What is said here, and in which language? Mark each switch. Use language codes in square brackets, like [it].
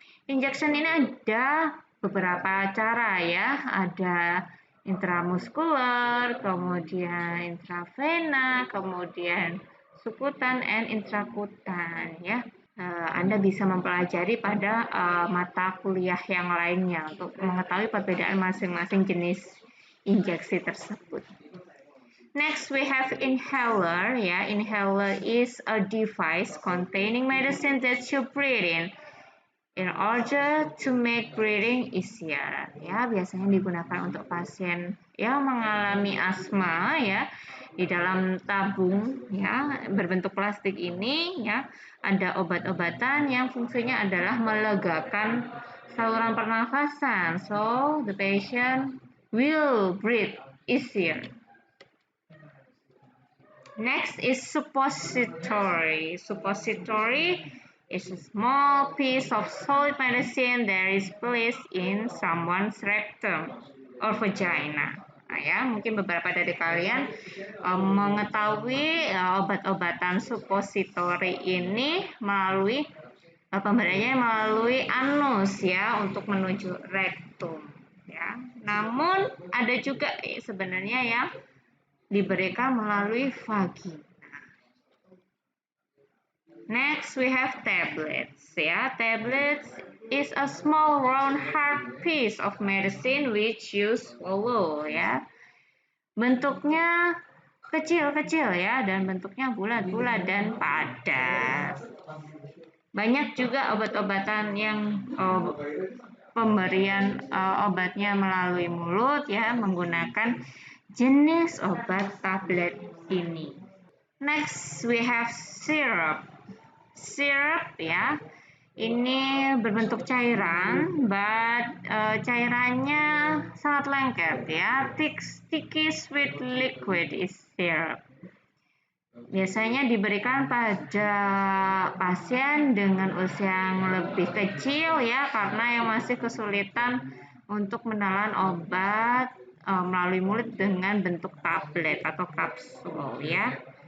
[id] Injection ini ada beberapa cara ya, ada intramuskular, kemudian intravena, kemudian subkutan [en] and [id] intrakutan ya. Anda bisa mempelajari pada mata kuliah yang lainnya untuk mengetahui perbedaan masing-masing jenis injeksi tersebut. [en] Next, we have inhaler. Ya, inhaler is a device containing medicine that you breathe in order to make breathing easier. [id] Ya, biasanya digunakan untuk pasien yang mengalami asma ya. Di dalam tabung ya berbentuk plastik ini ya ada obat-obatan yang fungsinya adalah melegakan saluran pernafasan. [en] So, the patient will breathe easier. Next is suppository. Suppository is a small piece of solid medicine that is placed in someone's rectum or vagina. [id] Nah ya, mungkin beberapa dari kalian mengetahui obat-obatan suppository ini melalui pemberiannya melalui anus ya untuk menuju rektum ya. Namun ada juga sebenarnya yang diberikan melalui vagina. [en] Next, we have tablets. Ya, tablets is a small round hard piece of medicine which you swallow. [id] Ya, bentuknya kecil-kecil ya, dan bentuknya bulat-bulat dan padat. Banyak juga obat-obatan yang pemberian obatnya melalui mulut ya, menggunakan jenis obat tablet ini. [en] Next, we have syrup. [id] Syrup ya, ini berbentuk cairan, [en] but [id] cairannya sangat lengket ya. [en] Sticky sweet liquid is syrup. [id] Biasanya diberikan pada pasien dengan usia yang lebih kecil ya, karena yang masih kesulitan untuk menelan obat melalui mulut dengan bentuk tablet atau kapsul ya.